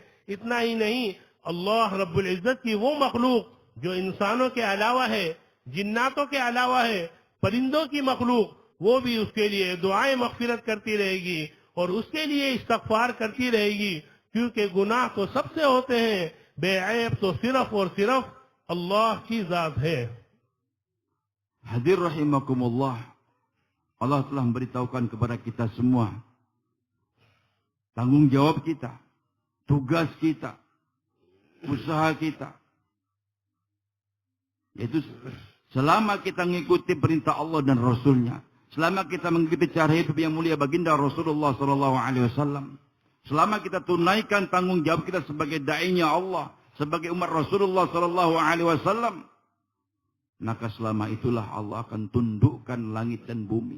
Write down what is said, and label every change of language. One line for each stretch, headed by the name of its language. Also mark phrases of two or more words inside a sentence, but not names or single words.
Urdu: اتنا ہی نہیں، اللہ
Arabic: رب العزة
Urdu: کی وہ مخلوق جو انسانوں کے علاوہ ہے، جناتوں کے علاوہ ہے، پرندوں کی مخلوق، وہ بھی اس کے لیے دعائیں مغفرت کرتی رہے گی اور اس کے لیے استغفار کرتی رہے گی، کیونکہ گناہ تو سب سے ہوتے ہیں، بے عیب تو صرف اور صرف اللہ کی ذات ہے.
Indonesian: Hadir rahimakumullah, Allah telah memberitahukan kepada kita semua tanggung jawab kita, tugas kita, usaha kita. Yaitu selama kita mengikuti perintah Allah dan Rasulnya, selama kita mengikuti cara hidup yang mulia baginda Rasulullah SAW, selama kita tunaikan tanggung jawab kita sebagai da'inya Allah, sebagai umat Rasulullah SAW, maka selama itulah Allah akan tundukkan langit dan bumi.